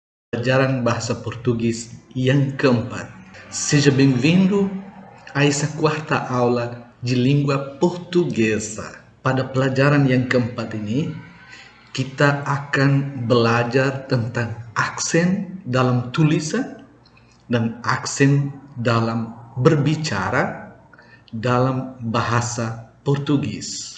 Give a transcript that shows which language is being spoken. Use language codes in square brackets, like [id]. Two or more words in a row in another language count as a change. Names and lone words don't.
[id] Pelajaran Bahasa Portugis yang keempat. [pt] Seja bem-vindo a essa quarta aula de língua portuguesa. [id] Pada pelajaran yang keempat ini, kita akan belajar tentang aksen dalam tulisan dan aksen dalam berbicara dalam bahasa Portugis.